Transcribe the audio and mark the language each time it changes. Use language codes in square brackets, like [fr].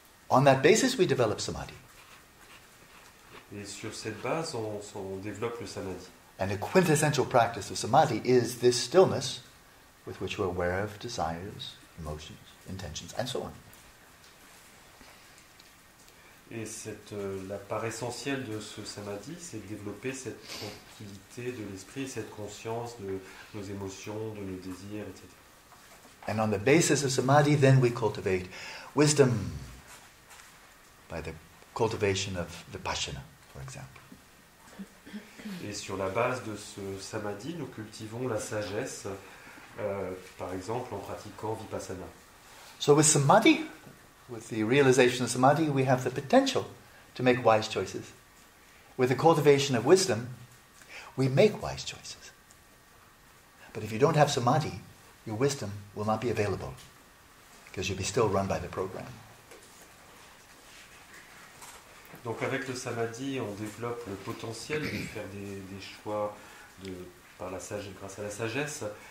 [en] On that basis we develop samadhi. [fr] Et sur cette base, on développe le samadhi. [en] And the quintessential practice of samadhi is this stillness with which we're aware of desires, emotions, intentions, and so on. [fr] Et la part essentielle de ce samadhi, c'est de développer cette tranquillité de l'esprit, cette conscience de nos émotions, de nos désirs, etc. [en] And on the basis of samadhi, then we cultivate wisdom by the cultivation of vipassana, for example. [fr] Et sur la base de ce samadhi, nous cultivons la sagesse, par exemple en pratiquant vipassana. [en] So with samadhi, with the realization of samadhi, we have the potential to make wise choices. With the cultivation of wisdom, we make wise choices. But if you don't have samadhi, your wisdom will not be available because you'll be still run by the program. [fr] Donc avec le samadhi, on développe le potentiel de faire des choix grâce à la sagesse.